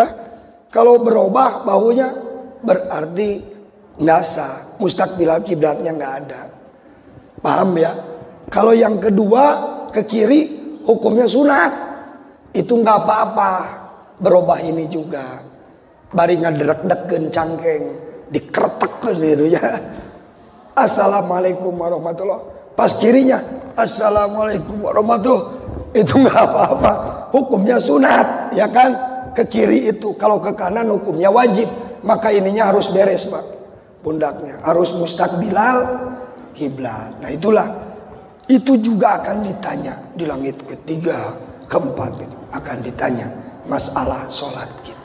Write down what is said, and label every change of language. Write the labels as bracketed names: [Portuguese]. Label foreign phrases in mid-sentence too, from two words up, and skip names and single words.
[Indonesian] Kalau berubah bahunya berarti nggak sah. Mustaqbilal kiblatnya nggak ada. Paham ya? Kalau yang kedua ke kiri hukumnya sunat. Itu nggak apa-apa. Berubah ini juga. [Sundanese] Bari ngederek-deken cangkeng, dikretek gitu ya. [Arabic] السلام عليكم ورحمة الله. [Indonesian] Pas kirinya [Arabic] السلام عليكم ورحمة الله. [Indonesian] Itu nggak apa-apa, hukumnya sunat, ya kan? Ke kiri itu, kalau ke kanan hukumnya wajib. Maka ininya harus beres Pak, pundaknya harus [Arabic] مستقبل القبلة. [Indonesian] Nah itulah, itu juga akan ditanya di langit ketiga, keempat akan ditanya masalah sholat kita.